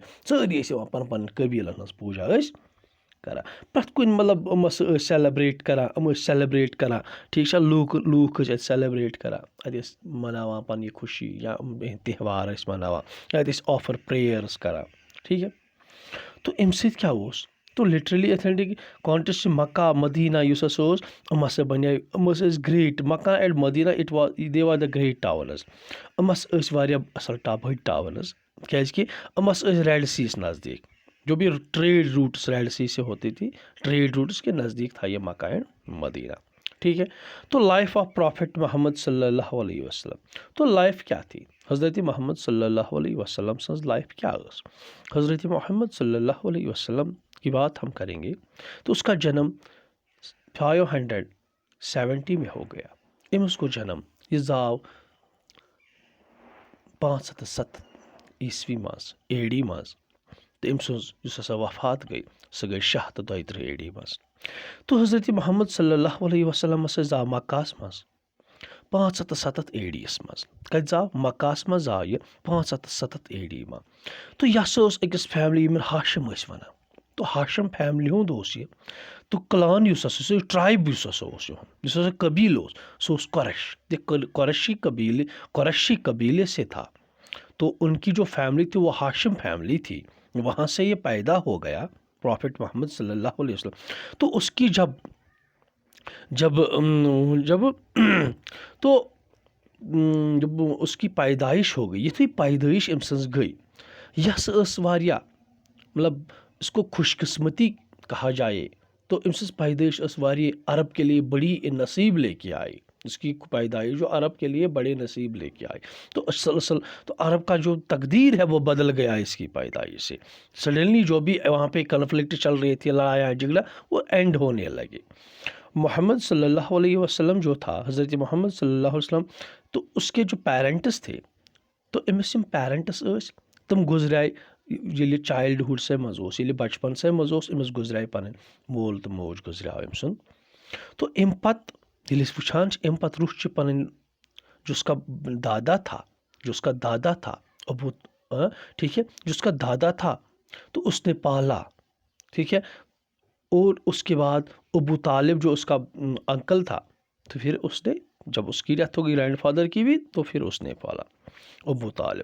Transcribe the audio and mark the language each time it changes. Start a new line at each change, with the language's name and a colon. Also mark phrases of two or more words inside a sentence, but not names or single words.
Kashmiri: سٲری ٲسۍ یِوان پنٕنۍ قبیٖلن ہٕنٛز پوٗجا ٲسۍ کران. پرٛٮ۪تھ کُنہِ مطلب یِم ہسا ٲسۍ سیلبریٹ کران، یِم ٲسۍ سیلبریٹ کران، ٹھیٖک چھا؟ لوٗکھ ٲسۍ اَتہِ سیلبریٹ کران، اَتہِ ٲسۍ مناوان پنٕنہِ خوشی یا تہوار ٲسۍ مناوان، یا اَتہِ ٲسۍ
English: offer prayers
Kashmiri: کران.
Urdu: ٹھیٖک ہے؟
Kashmiri: تو اَمہِ سۭتۍ کیٛاہ اوس؟ تو
English: literally authentic context
Kashmiri: مکہ مدیٖنہ یُس ہسا اوس، یِم ہسا بنے، یِم ہسا ٲسۍ گریٹ.
English: Mecca and Medina they are the great towns.
Kashmiri: یِم ہسا ٲسۍ واریاہ اصل بٔڑۍ ٹاونٕز، کیازکہِ یِم ہسا ٲسۍ ریڈ سیَس نزدیٖک.
Urdu: جو بھی
English: trade routes
Urdu: ریڈ سی سے ہوتی تھی،
English: trade routes
Urdu: کے نزدیک تھا یہ مکہ اینڈ مدینہ. ٹھیک ہے؟ تو
English: life of Prophet
Urdu: محمد
Arabic: صلی اللہ علیہ وسلم،
Urdu: تو لائف کیا تھی حضرت محمد
Arabic: صلی اللہ علیہ وسلم
Kashmiri: سنز لائف کیا ٲس؟
Urdu: حضرت محمد
Arabic: صلی اللہ علیہ وسلم
Urdu: کی بات ہم کریں گے تو اس کا جنم 570 میں ہو گیا.
Kashmiri: امس کو جنم یہ زاو 507 عیسوی ماز AD ماز، تو أمۍ سٕنٛز یُس ہسا وفات گئی سۄ گئی 632 AD منٛز. تو حضرت محمد
Arabic: صلی اللہ علیہ وسلم
Kashmiri: ہسا زاو مکہس منٛز 507 AD یس منٛز. کتہِ زاو؟ مکہس منٛز زاو یہِ 507 AD منٛز. تو یہِ ہسا اوس أکِس فیملی یِمن ہاشم ٲسۍ ونان. تو ہاشم فیملی ہُنٛد اوس یہِ. تو کلان یُس ہسا سُہ ٹرائب یُس ہسا اوس یِہُنٛد، یُس ہسا قبیٖل اوس، سُہ اوس قریشی
Urdu: قبیلے سے تھا. تو ان کی جو فیملی تھی وہ ہاشم فیملی تھی، وہاں سے یہ پیدا ہو گیا پرافٹ محمد
Arabic: صلی اللہ علیہ وسلم.
Urdu: تو اس کی جب اس کی پیدائش ہو گئی،
Kashmiri: یتھُے پیدائش أمۍ سٕنٛز گئی، یہ ہسا ٲس واریاہ مطلب
Urdu: اس کو خوش قسمتی کہا جائے. تو
Kashmiri: أمۍ سٕنٛز پیدائش ٲس واریاہ
Urdu: عرب کے لیے بڑی نصیب لے کے آئی. اس کی پیدائش جو عرب کے لیے بڑے نصیب لے کے آئی. تو تو عرب کا جو تقدیر ہے وہ بدل گیا اس کی پیدائش سے. سڈنلی جو بھی وہاں پہ کنفلکٹ چل رہی تھی، لڑایا جھگڑا، وہ اینڈ ہونے لگے.
Kashmiri: محمد
Arabic: صلی اللہ علیہ وسلم
Urdu: جو تھا،
Kashmiri: حضرت محمد
Arabic: صلی اللہ علیہ وسلم،
Urdu: تو اس کے جو پیرنٹس تھے،
Kashmiri: تو أمِس یِم پیرنٹس ٲسۍ تِم گُزرے ییٚلہِ چایلڈہُڈ سے منٛز اوس، ییٚلہِ بچپن سے منٛز اوس، أمِس گُزرے پنٕنۍ مول تہٕ موج گُزریو أمۍ سُنٛد.
Urdu: تو
Kashmiri: اَمہِ پتہٕ ییٚلہِ أسۍ وٕچھان چھِ اَمہِ پتہٕ روٚٹ چھِ پنٕنۍ
Urdu: جو اس کا دادا تھا، ٹھیک ہے، جس کا دادا تھا تو اس نے پالا. ٹھیک ہے؟ اور اس کے بعد ابو طالب جو اس کا انکل تھا، تو پھر اس نے جب اس کی ڈیتھ ہو گئی
English: grand father
Urdu: کی بھی، تو پھر اس نے پالا ابو طالب.